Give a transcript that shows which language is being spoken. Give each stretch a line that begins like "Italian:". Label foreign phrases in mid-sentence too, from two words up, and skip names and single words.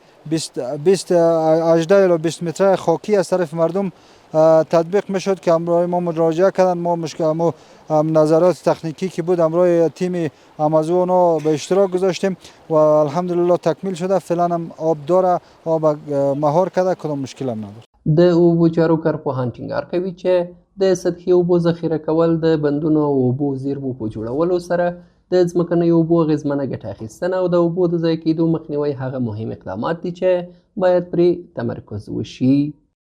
Persian: 18 الی 20 متر خاکی از طرف مردم تطبیق میشد که امروز ما مراجعه کردن ما نظرات تکنیکی که بود امروز تیم آمازون به اشتراک گذاشتیم و الحمدلله تکمیل شده فعلا هم آب داره آب مهار کرده کدام مشکل هم نداره.
Pashto: د اوبو چارو کارپوهان ټینګار کوي چې د سطحي اوبو ذخیره کول د بندونو او اوبو زیرمو په جوړولو سره د ځمکنیو اوبو اغیزمنه ګټه اخیستنه او د اوبو د ضایع کېدو مخنیوی هغه مهم اقدامات دي چې باید پرې تمرکز وشي.